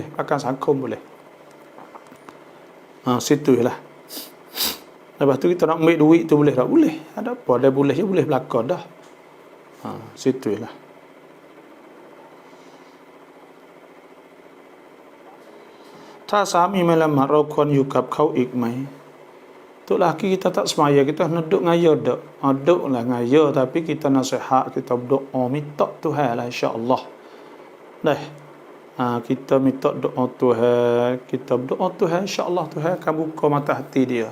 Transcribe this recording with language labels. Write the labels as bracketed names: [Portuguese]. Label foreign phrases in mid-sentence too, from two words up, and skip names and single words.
[Malay] Prakan sakum boleh. Situ lah. Lepas tu kita nak ambil duit tu boleh tak? Boleh. Ada apa? Ada boleh je, boleh belakang dah. Situ lah. [Thai] ถ้าสามีไม่ละหมาดเราควรอยู่กับเขาอีกไหม [Malay] Tu laki kita tak semaya, kita duduk ngaya dak. Duduk lah ngaya, tapi kita nasihat, kita berdoa, minta Tuhan lah [Arabic] إن شاء الله. [Malay] Kita minta doa Tuhan, kita berdoa Tuhan, [Arabic] إن شاء الله [Malay] Tuhan akan buka mata hati dia.